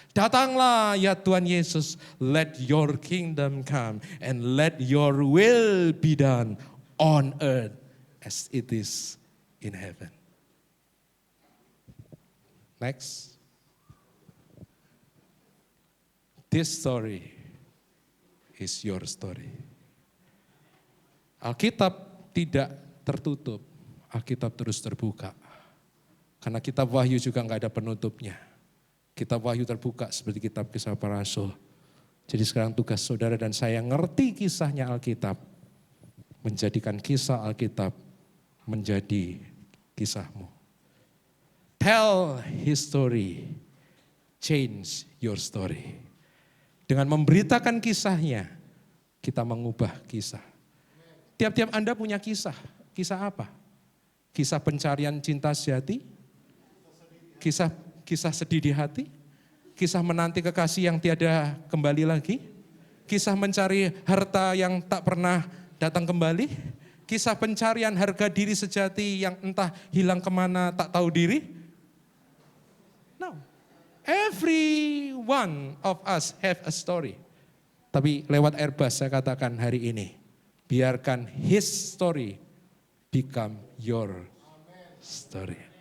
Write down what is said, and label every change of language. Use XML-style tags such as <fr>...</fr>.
<id>Datanglah ya Tuhan Yesus,</id> <en>let your kingdom come and let your will be done on earth as it is in heaven. Next. This story is your story.</en> <id>Alkitab tidak tertutup, Alkitab terus terbuka. Karena kitab Wahyu juga enggak ada penutupnya. Kitab Wahyu terbuka seperti kitab Kisah Para Rasul. Jadi sekarang tugas saudara dan saya ngerti kisahnya Alkitab. Menjadikan kisah Alkitab menjadi kisahmu.</id> <en>Tell his story, change your story.</en> <id>Dengan memberitakan kisahnya, kita mengubah kisah. Tiap-tiap Anda punya kisah. Kisah apa? Kisah pencarian cinta sejati? Kisah sedih di hati, kisah menanti kekasih yang tiada kembali lagi, kisah mencari harta yang tak pernah datang kembali, Kisah pencarian harga diri sejati yang entah hilang kemana tak tahu diri?</id> <en>No. Every one of us have a story.</en> <id>Tapi lewat Airbus saya katakan hari ini, biarkan</id> <en>his story become your story.</en>